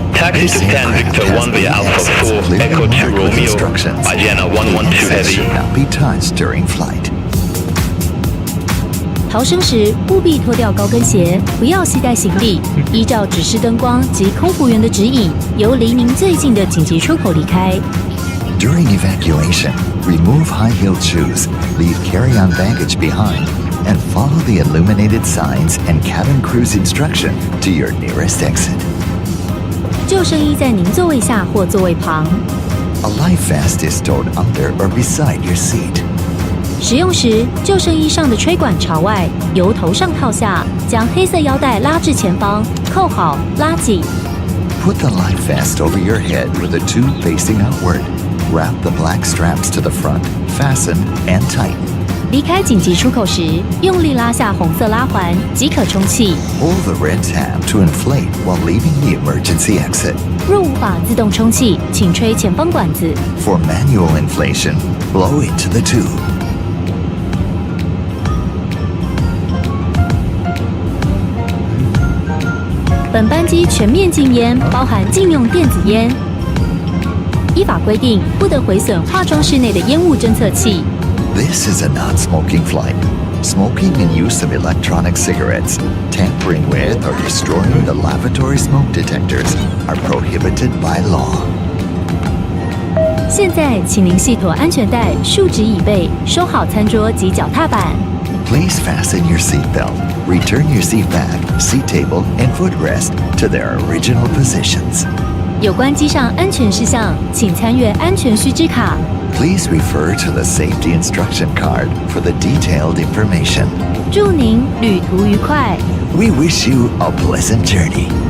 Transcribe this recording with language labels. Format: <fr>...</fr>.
<en>Taxi to 10 Victor 1 via Alpha 4 Echo 2 Romeo by Vienna 112 Heavy. Should not be touched during flight.</en> <zh>逃生时务必脱掉高跟鞋，不要携带行李，依照指示灯光及空服员的指引，由离您最近的紧急出口离开。</zh> <en>During evacuation, remove high-heeled shoes, leave carry-on baggage behind, and follow the illuminated signs and cabin crew's instruction to your nearest exit.</en> <zh>救生衣在您座位下或座位旁。</zh> <en>A life vest is stored under or beside your seat.</en> <zh>使用时，救生衣上的吹管朝外，由头上套下，将黑色腰带拉至前方，扣好，拉紧。</zh> <en>Put the life vest over your head with the tube facing outward. Wrap the black straps to the front, fasten, and tighten.</en> <zh>离开紧急出口时，用力拉下红色拉环，即可充气。</zh> <en>Pull the red tab to inflate while leaving the emergency exit.</en> <zh>若无法自动充气，请吹前方管子。</zh> <en>For manual inflation, blow into the tube.</en> <zh>本班机全面禁烟，包含禁用电子烟。依法规定，不得毁损化妆室内的烟雾侦测器。</zh> <en>This is a non-smoking flight. Smoking and use of electronic cigarettes, tampering with or destroying the lavatory smoke detectors are prohibited by law.</en> <zh>现在，请您系妥安全带，竖直椅背，收好餐桌及脚踏板。</zh> <en>Please fasten your seatbelt. Return your seat back, seat table, and footrest to their original positions.</en> <zh>有关机上安全事项，请参阅安全须知卡。</zh> <en>Please refer to the safety instruction card for the detailed information.</en> <zh>祝您旅途愉快。</zh> <en>We wish you a pleasant journey.</en>